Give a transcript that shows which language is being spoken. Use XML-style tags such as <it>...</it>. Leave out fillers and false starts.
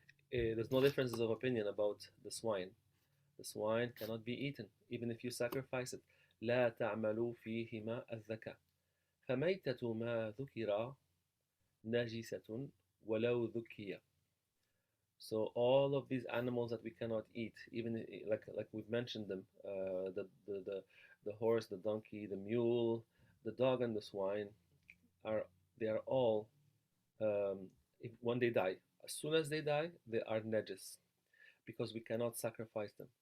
<en>There's no differences of opinion about the swine. The swine cannot be eaten even if you sacrifice it.</en> <ar>لا تعملوا فيهما الذكاء. فميتة ما ذكر نجسة ولو ذكي.</ar> <en>So all of these animals that we cannot eat, even like we've mentioned them, the horse, the donkey, the mule, the dog, and the swine are they are all when they die. As soon as they die, they are najis because we cannot sacrifice them.</en>